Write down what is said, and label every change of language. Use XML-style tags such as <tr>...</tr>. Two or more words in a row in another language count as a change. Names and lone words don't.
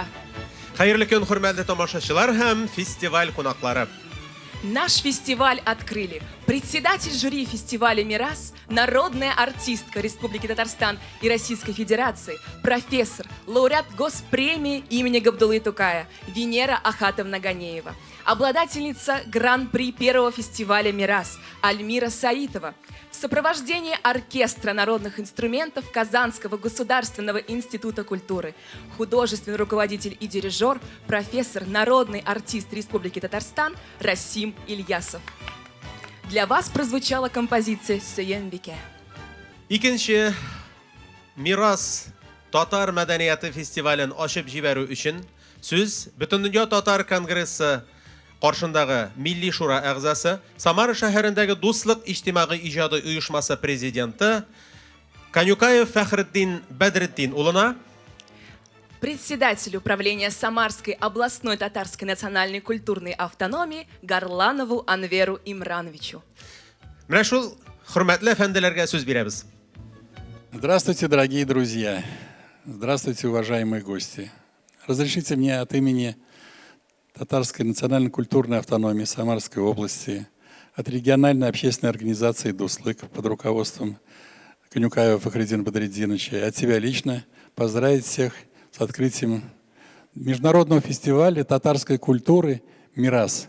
<tt>Хайырлы көн, хөрмәтле тамашачылар һәм фестиваль кунаклары.</tt> <ru>Наш фестиваль открыли председатель жюри фестиваля «Мирас», народная артистка Республики Татарстан и Российской Федерации, профессор, лауреат госпремии имени Габдуллы Тукая Венера Ахатовна Ганеева, обладательница гран-при первого фестиваля «Мирас» Альмира Саитова, в сопровождении оркестра народных инструментов Казанского государственного института культуры, художественный руководитель и дирижер, профессор, народный артист Республики Татарстан Расим Ильясов. Для вас прозвучала композиция «Сөйембике».</ru> <tt>Икенче «Мирас» татар мәдәнияты фестивален ачып җибәрү өчен сүз Бөтендөнья татар конгрессы каршындагы Милли шура әгъзасы, Самара шәһәрендәге Дуслык иҗтимагый иҗады оешмасы президенты Канюкаев Фәхретдин Бәдретдин улына,</tt> <ru>председатель управления Самарской областной татарской национальной культурной автономии Гарланову Анверу Имрановичу.</ru> <tt>Менә шул хөрмәтле әфәнделәргә сүз бирәбез.</tt> <ru>Здравствуйте, дорогие друзья! Здравствуйте, уважаемые гости. Разрешите мне от имени Татарской национально-культурной автономии Самарской области, от региональной общественной организации «Дуслык» под руководством Конюкаева Фахриддина Бадретдиновича и от себя лично поздравить всех с открытием международного фестиваля татарской культуры «Мирас.</ru>